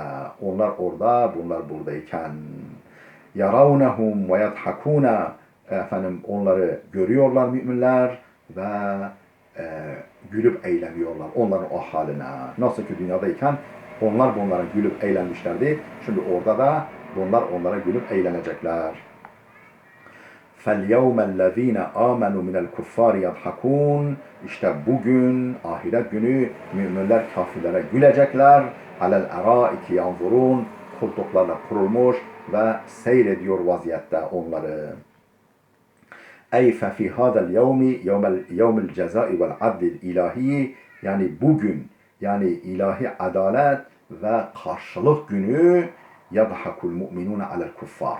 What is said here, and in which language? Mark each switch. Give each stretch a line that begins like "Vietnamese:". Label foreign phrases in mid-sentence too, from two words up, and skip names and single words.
Turkish: Onlar orada, bunlar buradayken.
Arabic: يرونهم ويضحكون,
Turkish: onları görüyorlar müminler ve gülüp eğleniyorlar onların o haline. Nasıl ki dünyadayken onlar bunlara gülüp eğlenmişlerdi. Şimdi orada da bunlar onlara gülüp eğlenecekler.
Arabic: فَالْيَوْمَ الَّذ۪ينَ آمَنُوا مِنَ الْكُفَّارِ يَضْحَكُونَ.
Turkish: İşte bugün, ahiret günü müminler kafirlere gülecekler.
Arabic: عَلَى الْاَرَائِكِ يَنْظُرُونَ.
Turkish: Koltuklarla kurulmuş ve seyrediyor vaziyette onları.
Arabic: أي في هذا اليوم يوم الجزاء والعدل الإلهي,
Turkish: yani bugün, yani ilahi adalet ve karşılık günü
Arabic: يضحك المؤمنون على الكفار.